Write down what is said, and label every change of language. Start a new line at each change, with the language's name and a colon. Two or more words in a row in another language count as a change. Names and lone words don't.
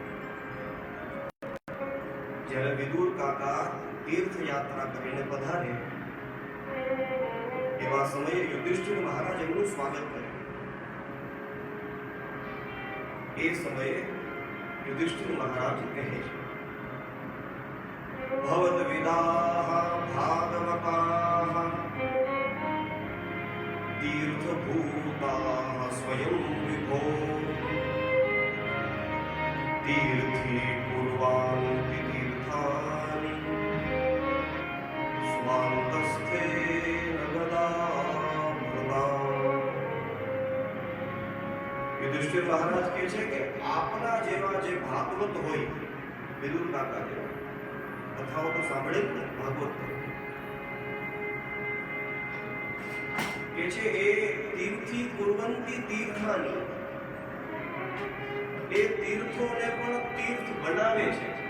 Gujarati: જ્યારે વિદુર કાકા તીર્થયાત્રા કરીને પધારે એવા સમયે યુધિષ્ઠિર મહારાજ એમનું સ્વાગત કરે। એ સમયે યુધિષ્ઠિર મહારાજ કહે છે
Sanskrit: ભવદ વિદાહ ભાગવતાઃ तीर्थभूताः स्वयं विभो तीर्थी कुर्वान्ति तीर्थानि स्वान्तस्थे नगदामृता।
Gujarati: युधिष्ठिर महाराज કહે છે કે આપના જેવા જે ભાગવત હોય વિદુર કાકા જેવા કથાઓ તો સાંભળે જ ને ભાગવત કે છે એ
Sanskrit: તીર્થી કુર્વંતી તીર્થાની
Gujarati: એ તીર્થોને પણ તીર્થ બનાવે છે.